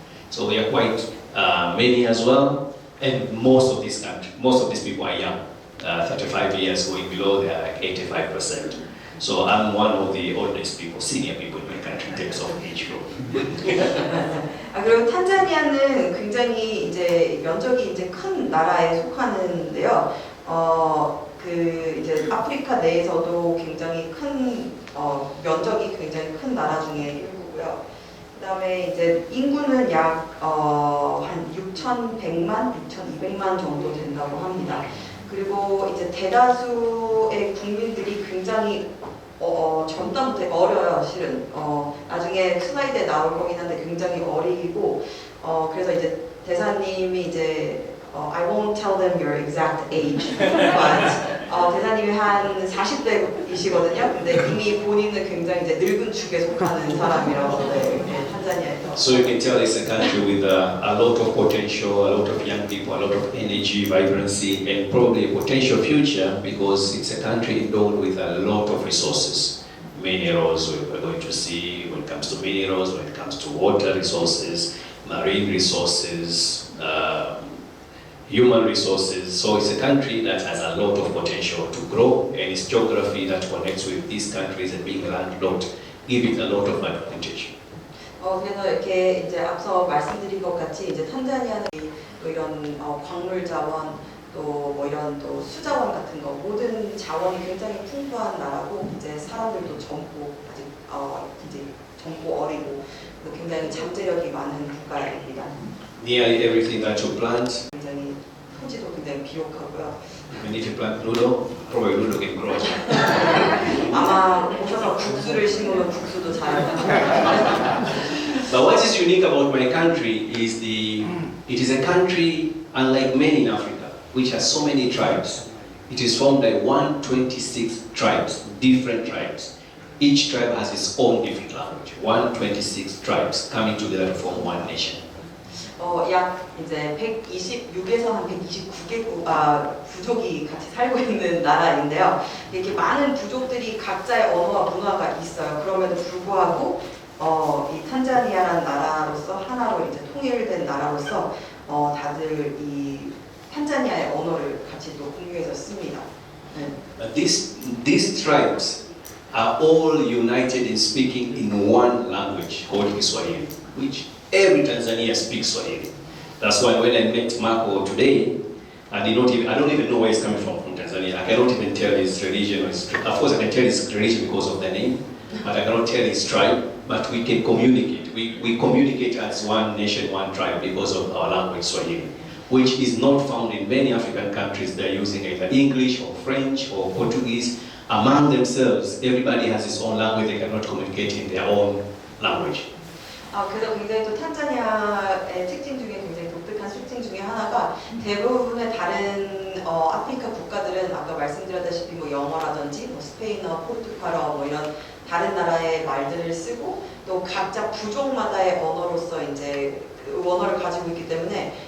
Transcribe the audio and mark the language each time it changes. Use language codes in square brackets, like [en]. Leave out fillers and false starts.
[en] So we are quite many as well, and most of these people are young, 35 years going below. They are like 85%. So I'm one of the oldest people, senior people in my country in terms of age group. [ko] 그리고 탄자니아는 굉장히 이제 면적이 이제 큰 나라에 속하는데요. 그 이제 아프리카 내에서도 굉장히 큰 면적이 굉장히 큰 나라 중에 일부고요. 그다음에 이제 인구는 약 한 6,100만, 6,200만 정도 된다고 합니다. 그리고 이제 대다수의 국민들이 굉장히 젊다부터 어려요, 실은. 나중에 슬라이드에 나올 거긴 한데 굉장히 어리고, 그래서 이제 대사님이 이제 [en] I won't tell them your exact age, but [ko] 대사님이 한 40대이시거든요. 근데 이미 본인은 굉장히 이제 늙은 축에 속하는 사람이라고 탄자니아에서. [en] So you can tell it's a country with a lot of potential, a lot of young people, a lot of energy, vibrancy, and probably a potential future because it's a country endowed with a lot of resources. Minerals, we're going to see when it comes to minerals, when it comes to water resources, marine resources, human resources. So it's a country that has a lot of potential to grow, and its geography that connects with these countries and being landlocked give it a lot of advantage. [ko] 그래서 이렇게 이제 앞서 말씀드린 것 같이 이제 탄자니아는 또 이런 광물 자원 또 뭐 이런 또 수자원 같은 거 모든 자원이 굉장히 풍부한 나라고 이제 사람들도 젊고 아직 이제 젊고 어리고 굉장히 잠재력이 많은 국가입니다. [en] Nearly everything that you plant, [ko] 굉장히 토지도 굉장히 비옥하고요. [en] you need to plant Ludo, probably Ludo can grow. [ko] 아마 오셔서 국수를 심으면 국수도 잘. [en] But what is unique about my country is it is a country unlike many in Africa, which has so many tribes. It is formed by 126 tribes, different tribes. Each tribe has its own different language. 126 tribes coming together to form one nation. [ko] 약 이제 126에서 한 129개국 부족이 같이 살고 있는 나라인데요. 이렇게 많은 부족들이 각자의 언어와 문화가 있어요. 그럼에도 불구하고 이 탄자니아라는 나라로서 하나로 이제 통일된 나라로서 다들 이 탄자니아의 언어를 같이 또 공유해서 씁니다. 네. [en] These tribes are all united in speaking in one language called Kiswahili, which every Tanzania speaks Swahili. That's why when I met Marco today, I don't even know where he's coming from Tanzania. I cannot even tell his religion or his tribe. Of course, I can tell his religion because of the name, but I cannot tell his tribe. But we can communicate. We communicate as one nation, one tribe because of our language, Swahili, which is not found in many African countries. They're using either English or French or Portuguese. Among themselves, everybody has his own language. They cannot communicate in their own language. [ko] 그래서 굉장히 또 탄자니아의 특징 중에 굉장히 독특한 특징 중에 하나가 대부분의 다른 아프리카 국가들은 아까 말씀드렸다시피 뭐 영어라든지 뭐 스페인어, 포르투갈어 뭐 이런 다른 나라의 말들을 쓰고 또 각자 부족마다의 언어로서 이제 그 언어를 가지고 있기 때문에